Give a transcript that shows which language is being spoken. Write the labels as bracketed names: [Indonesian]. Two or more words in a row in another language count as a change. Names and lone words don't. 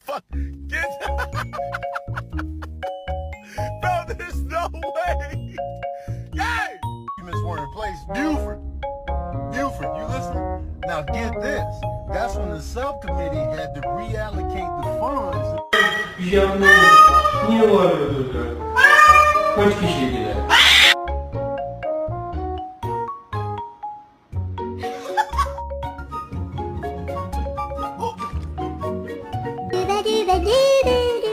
[English] fuck? Get Bro, there's no way. Yay! Documents were in place. Buford, you listen? Now get this. That's when the subcommittee had to reallocate the funds. [Turkish] Bir şey anlamadım. Niye bağırıyordunuz? Kaç kişiydiler? Do-da-do-da-do-do.